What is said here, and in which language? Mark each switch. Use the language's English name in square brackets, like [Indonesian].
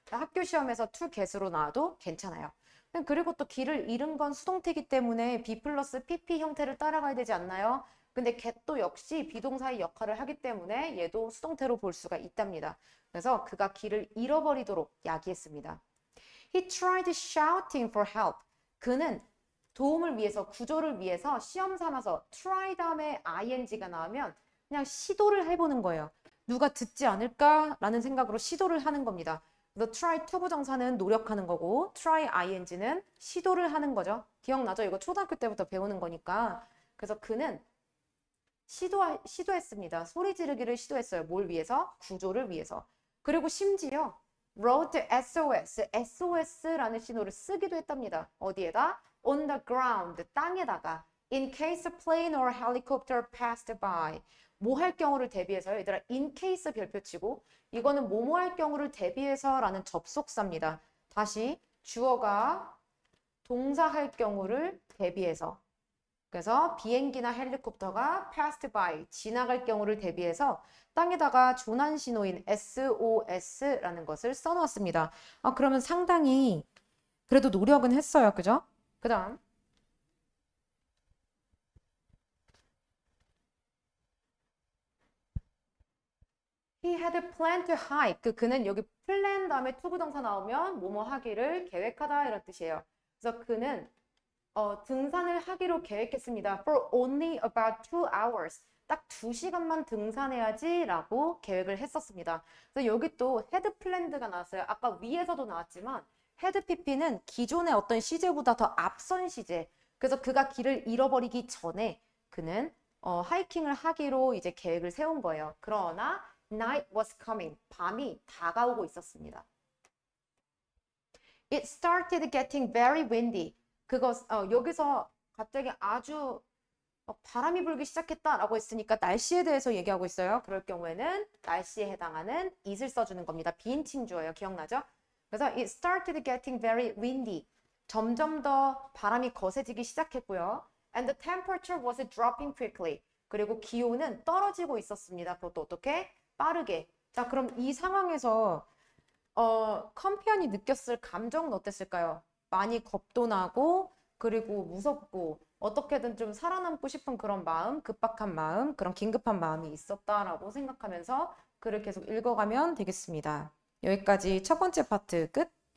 [Korean] 학교 시험에서 to get으로 나와도 괜찮아요. 그리고 또 길을 잃은 건 수동태이기 때문에 be 플러스 pp 형태를 따라가야 되지 않나요? 근데 get도 역시 비동사의 역할을 하기 때문에 얘도 수동태로 볼 수가 있답니다. 그래서 그가 길을 잃어버리도록 야기했습니다. [English] He tried shouting for help. [Korean] 그는 도움을 위해서, 구조를 위해서 시험 삼아서 try 다음에 ing가 나오면 그냥 시도를 해보는 거예요. 누가 듣지 않을까라는 생각으로 시도를 하는 겁니다. 그래서 try 투부정사는 노력하는 거고 try ing는 시도를 하는 거죠. 기억나죠? 이거 초등학교 때부터 배우는 거니까. 그래서 그는 시도했습니다. 소리 지르기를 시도했어요. 뭘 위해서? 구조를 위해서. 그리고 심지어 wrote SOS, SOS라는 신호를 쓰기도 했답니다. 어디에다? [English] On the ground, [Korean] 땅에다가 [English] in case a plane or helicopter passed by. [Korean] 뭐 할 경우를 대비해서요. 얘들아 in case 별표 치고 이거는 뭐뭐 할 경우를 대비해서 라는 접속사입니다. 다시 주어가 동사 할 경우를 대비해서 그래서 비행기나 헬리콥터가 passed by, 지나갈 경우를 대비해서 땅에다가 조난 신호인 SOS라는 것을 써놓았습니다. 그러면 상당히 그래도 노력은 했어요. 그죠? 그 다음 [English] He had planned to hike. [Korean] 그는 여기 plan 다음에 to 부동사 나오면 뭐뭐 하기를 계획하다 이런 뜻이에요. 그래서 그는 등산을 하기로 계획했습니다. [English] For only about 2 hours. [Korean] 딱 2시간만 등산해야지 라고 계획을 했었습니다. 그래서 여기 또 had planned가 나왔어요. 아까 위에서도 나왔지만 had pp는 기존의 어떤 시제보다 더 앞선 시제. 그래서 그가 길을 잃어버리기 전에 그는 하이킹을 하기로 이제 계획을 세운 거예요. 그러나 [English] night was coming. [Korean] 밤이 다가오고 있었습니다. [English] It started getting very windy. [Korean] 여기서 갑자기 아주 바람이 불기 시작했다라고 했으니까 날씨에 대해서 얘기하고 있어요. 그럴 경우에는 날씨에 해당하는 it을 써주는 겁니다. 비인칭 주어예요. 기억나죠? 그래서 [English] it started getting very windy. [Korean] 점점 더 바람이 거세지기 시작했고요. [English] And the temperature was dropping quickly. [Korean] 그리고 기온은 떨어지고 있었습니다. 그것도 어떻게? 빠르게. 자, 그럼 이 상황에서 컴피언이 느꼈을 감정은 어땠을까요? 많이 겁도 나고, 그리고 무섭고, 어떻게든 좀 살아남고 싶은 그런 마음, 급박한 마음, 그런 긴급한 마음이 있었다라고 생각하면서 글을 계속 읽어가면 되겠습니다. 여기까지 첫 번째 파트 끝.